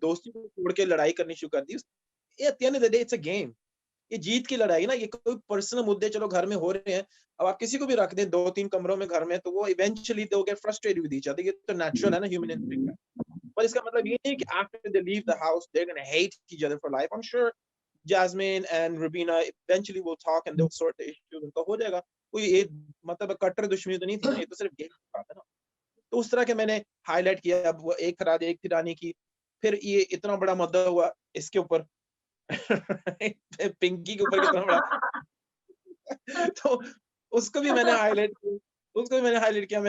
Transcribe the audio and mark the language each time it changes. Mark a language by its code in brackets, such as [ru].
[hi] दोस्ती को तोड़ के लड़ाई करनी शुरू कर दी। [en] At the end of the day it's a game. [hi] ये जीत की लड़ाई ना, ये कोई पर्सनल मुद्दे चलो घर में हो रहे हैं, अब आप किसी को भी रख दें 2-3 कमरों में घर में, तो वो [en] Eventually they will get frustrated with each other. [hi] ये तो नेचुरल है ना, ह्यूमन इंस्टिंक्ट है। पर इसका मतलब ये नहीं कि [en] After they leave the house they are gonna hate each other for life. I am sure Jasmine and Rubina eventually will talk and they'll sort the issue, [hi] उनका हो जाएगा। कोई ये मतलब कट्टर दुश्मनी तो नहीं थी ना, ये तो सिर्फ गेम की बात है ना। तो उस तरह के मैंने हाईलाइट किया। अब वो एक राजा एक थी रानी की, फिर ये इतना बड़ा मुद्दा हुआ इसके ऊपर पिंकी के ऊपर कितना बड़ा तो उसको भी मैंने हाईलाइट किया, उसको भी मैंने हाईलाइट किया।